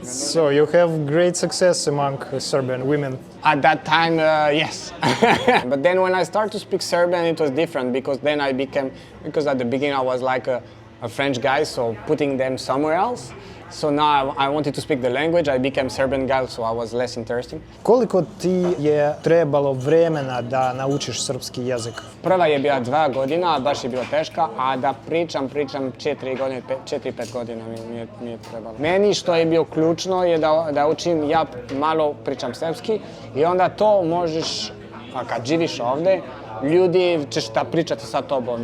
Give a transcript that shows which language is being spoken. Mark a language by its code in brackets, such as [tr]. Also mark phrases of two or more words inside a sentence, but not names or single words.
[en] So you have great success among Serbian women. At that time, yes. But then when I started to speak Serbian, it was different, because then because at the beginning I was like a French guy, so putting them somewhere else. So now I wanted to speak the language, I became Serbian guy, so I was less interesting. [sr] Koliko ti je trebalo vremena da naučiš srpski jezik? Prva je bila 2 godina, baš je bila teška, a da pričam 4-5 godina mi je trebalo. Meni što je bilo ključno je da učim, ja malo pričam srpski i onda to možeš, kad živiš ovdje, ljudi ćeš da pričati sa tobom.